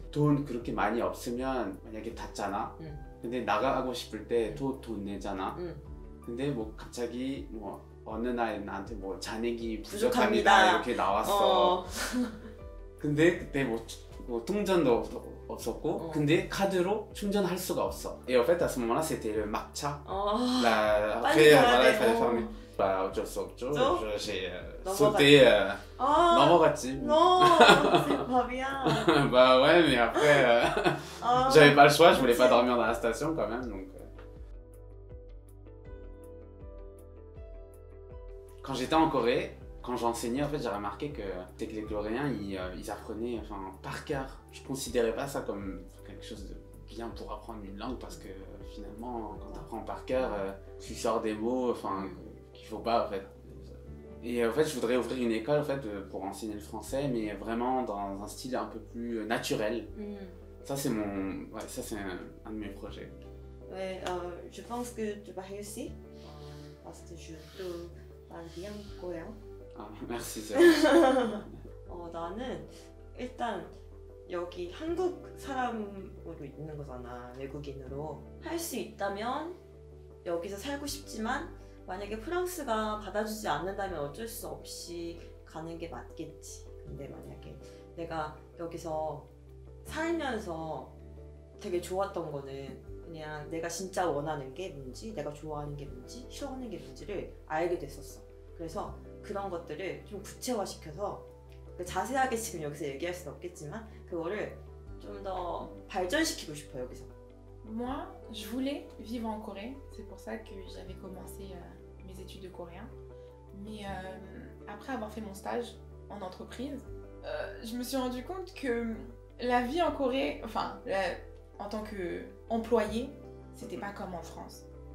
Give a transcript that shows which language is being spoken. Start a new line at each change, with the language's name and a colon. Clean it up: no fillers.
Korean: 돈 그렇게 많이 없으면 만약에 닫잖아. 근데 나가고 싶을 때 또 돈 내잖아. 근데 뭐 갑자기 뭐 어느 날 나한테 뭐 잔액이 부족합니다 이렇게 나왔어. 근데 그때 뭐 통장도 없었고 근데 카드로 충전할 수가 없어.
French: Et en fait à ce moment-là c'était le matcha.
Korean: 빨리 가야 돼. 어쩔 수 없죠.
French: j'ai sauté
Korean: 넘어갔지. 너 밥이야.
French: Bah ouais mais après j'avais pas le choix, je voulais pas dormir dans la station quand même donc. Quand j'étais en Corée, quand j'enseignais, en fait, j'ai remarqué que les Coréens, ils apprenaient par cœur. Je considérais pas ça comme quelque chose de bien pour apprendre une langue parce que finalement, quand tu apprends par cœur, tu sors des mots qu'il faut pas en fait. Et en fait, je voudrais ouvrir une école en fait, pour enseigner le français, mais vraiment dans un style un peu plus naturel. Ça, c'est un de mes projets. Ouais, je pense que tu vas réussir parce que je te parle bien coréen. merci.
Korean: 나는 일단 여기 한국 사람으로 있는 거잖아. 외국인으로 할 수 있다면 여기서 살고 싶지만 만약에 프랑스가 받아주지 않는다면 어쩔 수 없이 가는 게 맞겠지. 근데 만약에 내가 여기서 살면서 되게 좋았던 거는 그냥 내가 진짜 원하는 게 뭔지, 내가 좋아하는 게 뭔지, 싫어하는 게 뭔지를 알게 됐었어. 그래서 그런 것들을 좀 구체화시켜서 자세하게 지금 여기서 얘기할 수는 없겠지만 그거를 좀 더 발전시키고 싶어 여기서.
French: Moi, je voulais vivre en Corée. C'est pour ça que j'avais commencé mes études de coréen. Mais après avoir fait mon stage en entreprise, je me suis rendu compte que la vie en Corée, en tant qu'employé, c'était pas comme en France.